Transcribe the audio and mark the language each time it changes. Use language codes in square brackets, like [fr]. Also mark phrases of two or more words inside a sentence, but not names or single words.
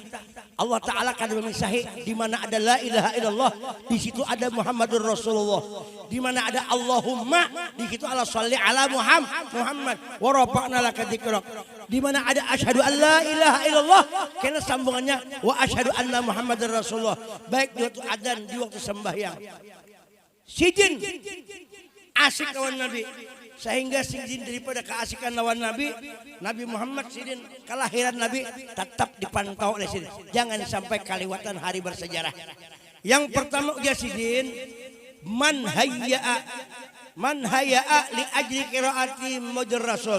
[bjn] Allah Ta'ala kan memisahi di mana ada [ar] لا إله إلا الله, [bjn] di situ ada [ar] محمد رسول الله. [bjn] Di mana ada [ar] Allahumma, [bjn] di situ [ar] الله صلي على محمد ورفعنا لك ذكرك. [bjn] Di mana ada [ar] أشهد أن لا إله إلا الله, [bjn] karena sambungannya [ar] وأشهد أن محمدا رسول الله. [bjn] Baik di waktu adzan, di waktu sembahyang. Sidin asik lawan Nabi. Sehingga sidin daripada keasikan lawan Nabi, Nabi Muhammad sidin kelahiran Nabi tetap dipantau oleh sidin. Jangan sampai kaliwatan hari bersejarah. Yang pertama ujar sidin, [ar] من هيأ لأجل قراءة محمد رسول.